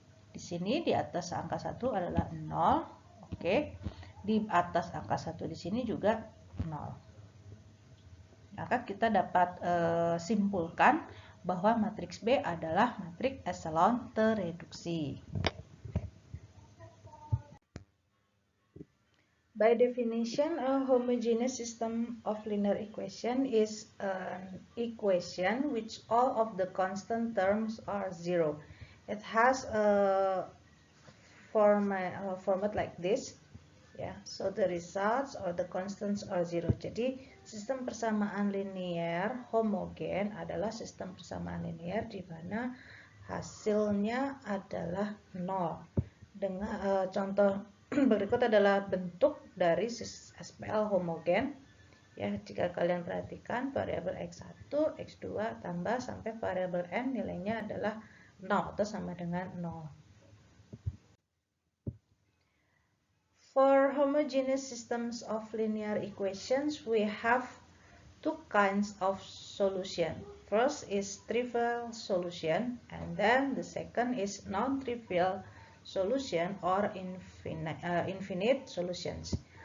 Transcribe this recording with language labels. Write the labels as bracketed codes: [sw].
[id] Di sini di atas angka 1 adalah 0. Oke. Di atas angka 1 di sini juga 0. Maka kita dapat simpulkan bahwa matriks B adalah matriks eselon tereduksi. [en] By definition, a homogeneous system of linear equation is an equation which all of the constant terms are 0. It has a format like this. Yeah, so the results or the constants are 0. [id] Jadi sistem persamaan linear homogen adalah sistem persamaan linear di mana hasilnya adalah 0. Dengan contoh berikut adalah bentuk dari SPL homogen. Ya, jika kalian perhatikan variabel x1, x2 tambah sampai variabel n nilainya adalah 0 atau sama dengan 0. [en] For homogeneous systems of linear equations, we have two kinds of solution. First is trivial solution, and then the second is non-trivial solution or infinite solutions.